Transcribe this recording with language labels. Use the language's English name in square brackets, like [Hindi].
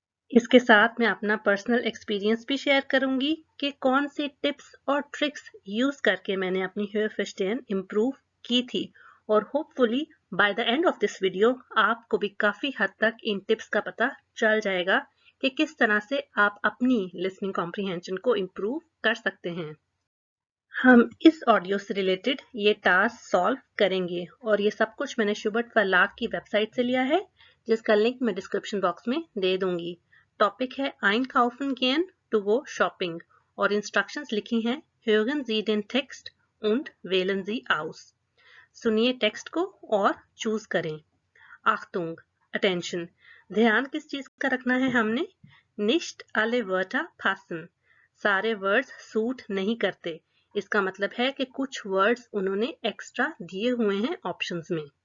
[Hindi] इसके साथ मैं अपना पर्सनल एक्सपीरियंस भी शेयर करूंगी कि कौन सी टिप्स और ट्रिक्स यूज करके मैंने अपनी हेयरफेस्टेन इम्प्रूव की थी, और hopefully [English] by the end of this video [Hindi] आपको भी काफी हद तक इन टिप्स का पता चल जाएगा कि किस तरह से आप अपनी लिसनिंग कॉम्प्रिहेंशन को इम्प्रूव कर सकते हैं। हम इस ऑडियो से रिलेटेड ये टास्क सॉल्व करेंगे और ये सब कुछ मैंने शुबर्ट वर्लाग की वेबसाइट से लिया है, जिसका लिंक मैं डिस्क्रिप्शन बॉक्स में दे दूंगी। टॉपिक है [German] einkaufen gehen [English] to go shopping [Hindi] और इंस्ट्रक्शंस लिखी हैं [German] hören Sie den Text und wählen Sie aus। [Hindi] सुनिए टेक्स्ट को और चूज करें। Achtung, अटेंशन, ध्यान किस चीज का रखना है हमने? [German] Nicht alle Wörter passen, [Hindi] सारे वर्ड्स सूट नहीं करते। इसका मतलब है कि कुछ वर्ड्स उन्होंने एक्स्ट्रा दिए हुए हैं ऑप्शंस में।